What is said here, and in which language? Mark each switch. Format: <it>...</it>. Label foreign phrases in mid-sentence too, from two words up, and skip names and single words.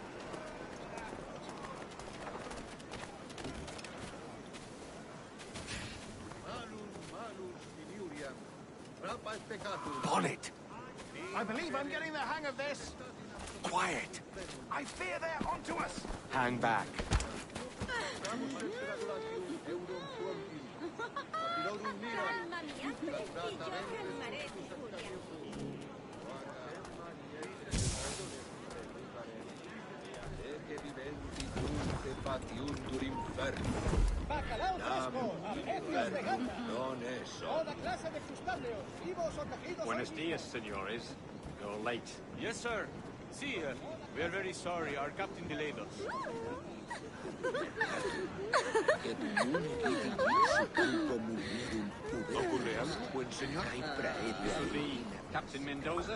<en>Bonnet! I believe I'm getting the hang of this. Quiet! I fear they're onto us. Hang back.</en> <it>Mamma mia, prestigio, fermare di furia.</it> <es>Bacalao fresco, arroz de gamba. Toda clase de crustáceos, vivos o cogidos. Buenos dias, senores.</es> <en>You're late. Yes, sir. See, we are very sorry. Our captain delayed us. Captain Mendoza?</en>